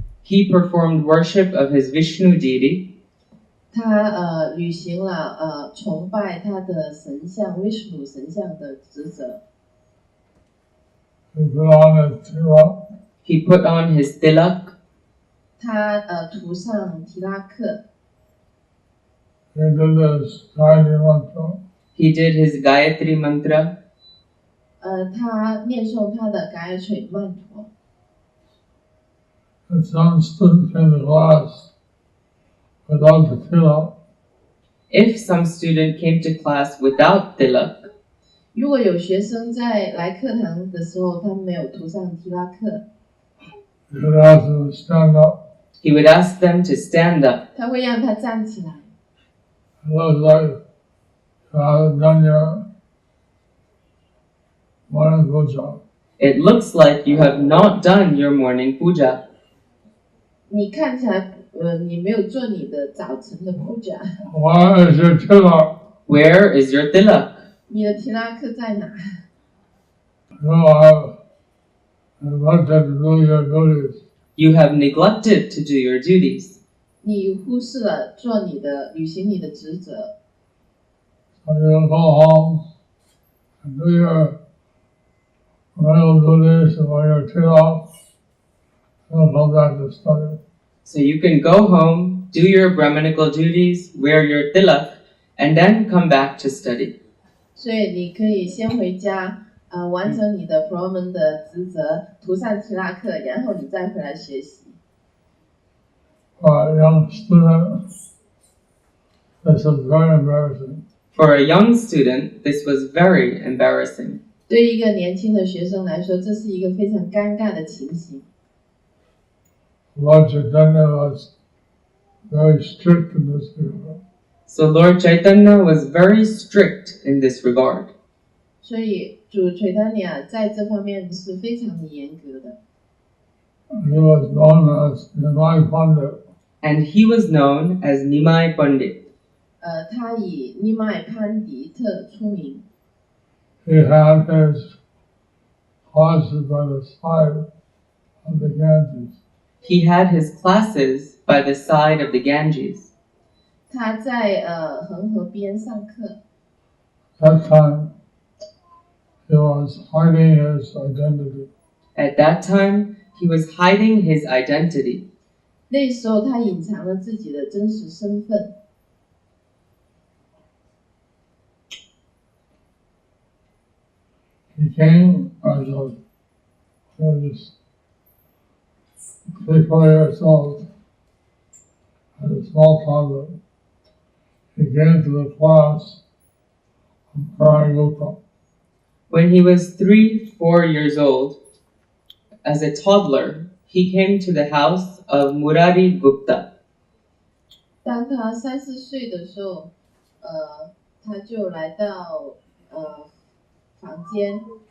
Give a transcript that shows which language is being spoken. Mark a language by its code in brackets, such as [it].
[en] He performed worship of his Vishnu deity. [zh] 他履行了崇拜他的神像 Vishnu 神像的职责。 [en] He put on his tilak. He put on his tilak. [zh] 他涂上提拉克。 [en] He did his Gayatri mantra. He did his Gayatri mantra. [zh] 他念诵他的嘎耶水曼陀。 [en] If some student came to class without the tilak, If some student came to class without tilak, [zh] 如果有学生在来课堂的时候，他没有涂上提拉克， [en] He would ask them to stand up. He would ask them to stand up. [zh] 他会让他站起来。 [en] It looks like you haven't done your morning puja. It looks like you have not done your morning puja. [zh] 你看起来，你没有做你的早晨的puja。 [en] Where is your tilak? Where is your tilak? [zh] 你的提拉克在哪？ [en] You have neglected to do your duties. You have neglected to do your duties. [zh] 你忽视了履行你的职责。 [en] So you go home and do your real duties and wear your tilak and come back to study. So you can go home, do your Brahminical duties, wear your tilak, and then come back to study. [zh] 所以你可以先回家，完成你的婆罗门的职责，涂上提拉克，然后你再回来学习。 [en] For a young student, this is very embarrassing. For a young student, this was very embarrassing. [zh] 对于一个年轻的学生来说，这是一个非常尴尬的情形。 [en] Lord Chaitanya was very strict in this regard. So Lord Chaitanya was very strict in this regard. [zh] 所以主垂达尼亚在这方面是非常的严格的。 [en] He was known as Nimai Pandit. And he was known as Nimai Pandit. [zh] 他以尼麦潘迪特出名。 [en] He had his classes by the side of the Ganges. He had his classes by the side of the Ganges. [zh] 他在恒河边上课。 [en] That time, he was hiding his identity. At that time, he was hiding his identity. [zh] 那时候他隐藏了自己的真实身份。 [en] He came as he was 3-4 years old, as a small toddler. He came to the class of Parayutta. When he was 3-4 years old, as a toddler, he came to the house of Murari Gupta. [zh] 当他3-4岁的时候，他就来到房间，